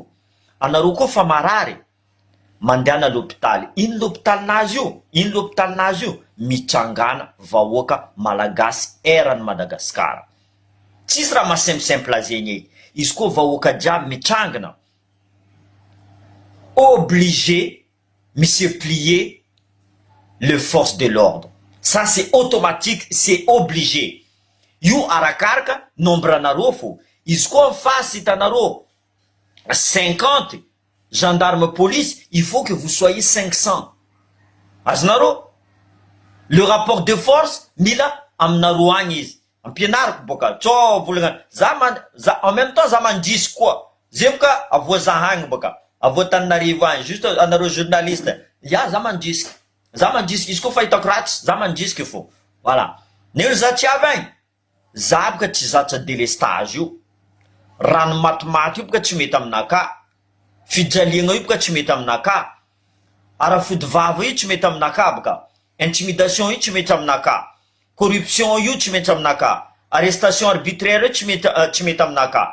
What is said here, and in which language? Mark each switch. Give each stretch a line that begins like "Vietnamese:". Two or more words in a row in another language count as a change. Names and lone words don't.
Malagasy: Anareo koa fa marary mandehana l'hôpital, ino l'hôpitalnazy io, mitsangana vahoaka malagasy erany Madagasikara, tsisy raha masimple zegny izy koa vahoaka jiaby mitsangana,
French: obligé se plier les forces de l'ordre. Ça c'est automatique, c'est obligé.
Malagasy: Io arakaraka nombre anareo fo. Izy koa face hitanareo 50 gendarmes police,
French: il faut que vous soyez 500.
Malagasy: Azonareo,
French: le rapport de force
Malagasy: mila aminareo agny izy. Ampianariko boka, tsô volagna,
French: en même temps
Malagasy: za mandrisy koa. Zay boka avoa zahagny boka, avoa Antananarivo agny, juste anareo journaliste, ya za mandrisika, izy koa fa hitako ratsy, za mandrisika fo. Voilà. Nelo za tsy avy agny, za boka tsy zatra délestage io, rano matimaty io boka tsy mety aminaka, fijaliagna io boka tsy mety aminaka, arafody vava io tsy mety aminaka boka, intimidation io tsy mety aminaka, corruption io tsy mety aminaka,
French: arrestation arbitraire
Malagasy: io tsy mety aminaka.